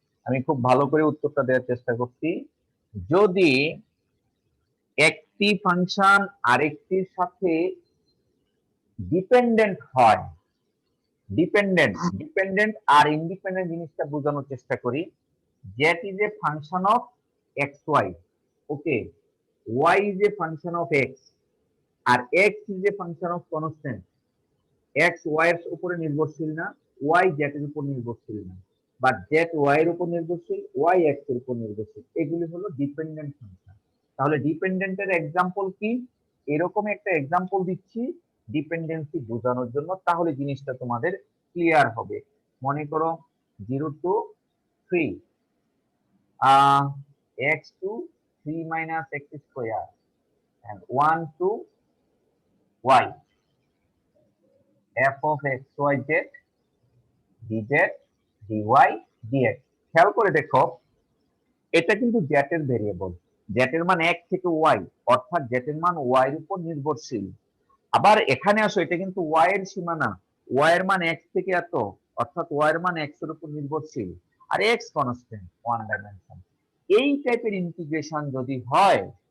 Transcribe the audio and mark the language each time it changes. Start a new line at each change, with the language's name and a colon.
Bangla: আমি খুব ভালো করে উত্তরটা দেওয়ার চেষ্টা করছি। যদি একটি ফাংশন আরেকটির সাথে ডিপেন্ডেন্ট হয়, ডিপেন্ডেন্ট আর ইন্ডিপেন্ডেন্ট জিনিসটা বোঝানোর চেষ্টা করি।
English: that is a function of xy, okay, y is a function of x, আর x is a function of constant।
Bangla: x y এর উপরে নির্ভরশীল না, y z এর উপর নির্ভরশীল না, বাট z y এর উপর নির্ভরশীল, y x এর উপর নির্ভরশীল। এগুলি হলো ডিপেন্ডেন্ট ফাংশন। তাহলে ডিপেন্ডেন্টের এক্সাম্পল কি? এরকম একটা এক্সাম্পল দিচ্ছি ডিপেন্ডেন্সি বোঝানোর জন্য, তাহলে জিনিসটা তোমাদের ক্লিয়ার হবে। মনে করো
English: 0 to 3, x to 3 minus x square and 1 to y, f of x y z dz dy dx।
Bangla: খেয়াল করে দেখো, এটা কিন্তু z এর ভেরিয়েবল, z এর মান 1 থেকে y, অর্থাৎ z এর মান y এর উপর নির্ভরশীল। আবার এখানে আসো, এটা কিন্তু y এর সীমানা, y এর মান x থেকে এত, অর্থাৎ y এর মান x এর উপর নির্ভরশীল, আর x কনস্ট্যান্ট 1 ডাইমেনশন। এই টাইপের ইন্টিগ্রেশন যদি হয়,